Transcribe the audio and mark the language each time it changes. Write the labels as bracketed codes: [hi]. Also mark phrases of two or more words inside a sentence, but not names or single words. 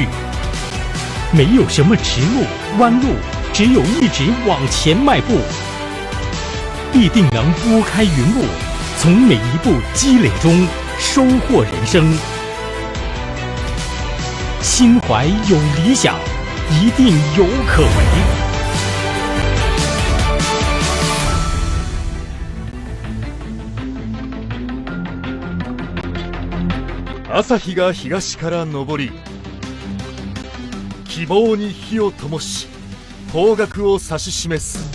[zh] 没有什么直路、弯路，只有一直往前迈步，必定能拨开云雾，从每一步积累中收获人生。心怀有理想，一定有可为。 [ja] 朝日が東から昇り、希望に火を灯し、方角を指し示す。